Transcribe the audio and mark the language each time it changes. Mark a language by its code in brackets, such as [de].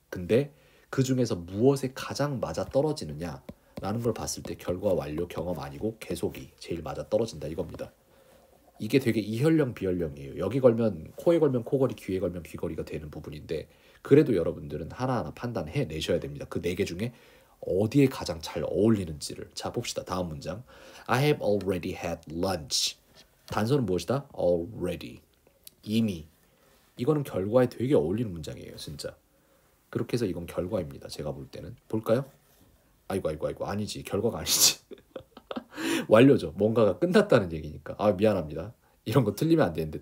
[ko] 근데 그 중에서 무엇에 가장 맞아 떨어지느냐 라는 걸 봤을 때 결과 완료 경험 아니고 계속이 제일 맞아 떨어진다 이겁니다. 이게 되게 이혈령 비혈령이에요. 여기 걸면 코에 걸면 코걸이, 귀에 걸면 귀걸이가 되는 부분인데, 그래도 여러분들은 하나하나 판단해 내셔야 됩니다. 그 네 개 중에 어디에 가장 잘 어울리는지를. 자, 봅시다. 다음 문장. [en] I have already had lunch. [ko] 단서는 무엇이다? [en] already. [ko] 이미. 이거는 결과에 되게 어울리는 문장이에요. 진짜. 그렇게 해서 이건 결과입니다. 제가 볼 때는. 볼까요? 아이고 아니지. 결과가 아니지. 완료죠. 뭔가가 끝났다는 얘기니까. 아, 미안합니다. 이런 거 틀리면 안 되는데.